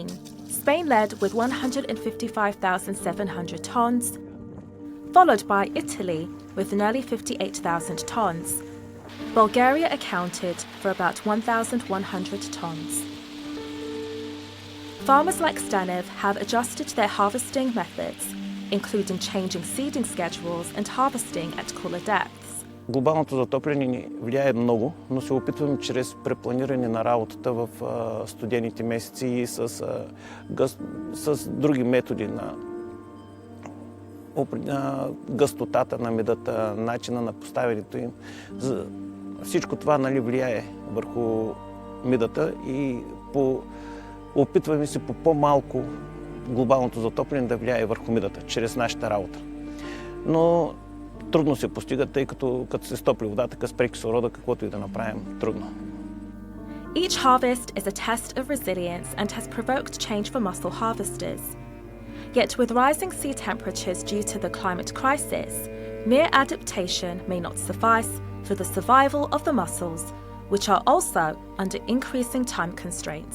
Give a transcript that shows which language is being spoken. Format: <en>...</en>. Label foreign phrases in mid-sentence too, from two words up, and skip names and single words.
<en>Spain led with 155,700 tonnes, followed by Italy with nearly 58,000 tonnes. Bulgaria accounted for about 1,100 tonnes. Farmers like Stanev have adjusted their harvesting methods, including changing seeding schedules and harvesting at cooler depths.</en> <bg>Глобалното затопляне ни влияе много, но се опитваме чрез препланиране на работата в студените месеци и с други методи на гъстотата на медата, начина на поставянето им. Всичко това влияе върху медата и опитваме се по по-малко глобалното затопляне да влияе върху медата чрез нашата работа. Но трудно се постига, тъй като се стопли водата, спре кислорода, каквото и да направим, трудно.</bg> <en>Each harvest is a test of resilience and has provoked change for mussel harvesters. Yet with rising sea temperatures due to the climate crisis, mere adaptation may not suffice for the survival of the mussels, which are also under increasing time constraints.</en>